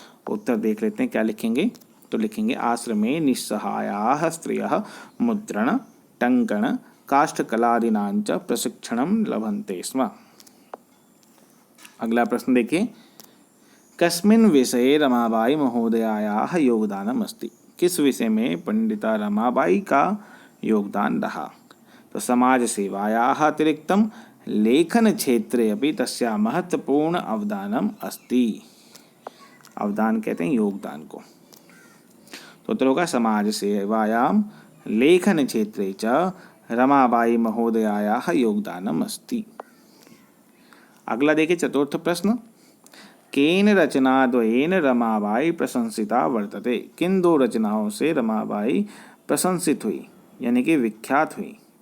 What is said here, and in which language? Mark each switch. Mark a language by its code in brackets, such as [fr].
[hi] उत्तर देख लेते हैं क्या लिखेंगे। तो लिखेंगे [sa] आश्रमे निस्सहायाः स्त्रियः मुद्रण टंकण काष्ठकलादिनांच प्रशिक्षणं लभन्ते स्म। [hi] अगला प्रश्न देखिए, [sa] कस्मिन् विषये रमाबाई महोदयायाः योगदानम् अस्ति, [hi] किस विषय में पंडिता रमाबाई का योगदान रहा। [sa] तो समाज सेवायाः अतिरिक्तम लेखन क्षेत्रे अपि तस्या महत्वपूर्ण अवदानम अस्ति। [hi] अवदान कहते हैं योगदान को। तो उत्तर होगा [sa] समाज सेवायाम लेखन क्षेत्रे च रमाबाई महोदयायाः योगदानम अस्ति। [hi] अगला देखिए चतुर्थ प्रश्न, [sa] केन रचनाद्वयेन रमाबाई प्रशंसिता वर्तते, [hi] किन दो रचनाओं से रमाबाई प्रशंसित हुई यानी कि विख्यात हुई।